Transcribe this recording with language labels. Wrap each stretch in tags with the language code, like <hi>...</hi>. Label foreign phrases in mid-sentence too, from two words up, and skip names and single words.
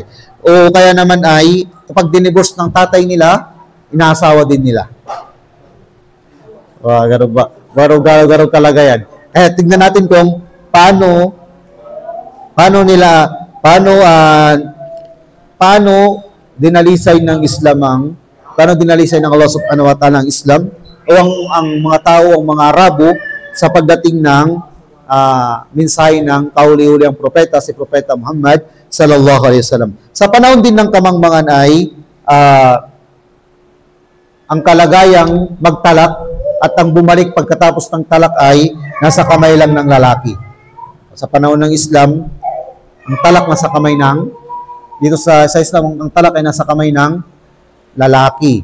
<tl>O kaya naman ay, kapag dineverse ng tatay nila, inaasawa din nila. Gano'n ba? Garo talaga yan. Tignan natin kung paano dinalisay ng Islam paano dinalisay ng Allah</tl> <ar>سبحانه وتعالى</ar> <tl>ang Islam o ang mga tao, ang mga Arabo sa pagdating ng mensahe ng kahuli-huli ang propeta, si Propeta Muhammad</tl> <ar>صلى الله عليه وسلم.</ar> <tl>Sa panahon din ng kamangmangan ay ang kalagayang magtalak at ang bumalik pagkatapos ng talak ay nasa kamay lang ng lalaki. Sa panahon ng Islam, ang talak nasa kamay dito sa Islam, ang talak ay nasa kamay ng lalaki.</tl>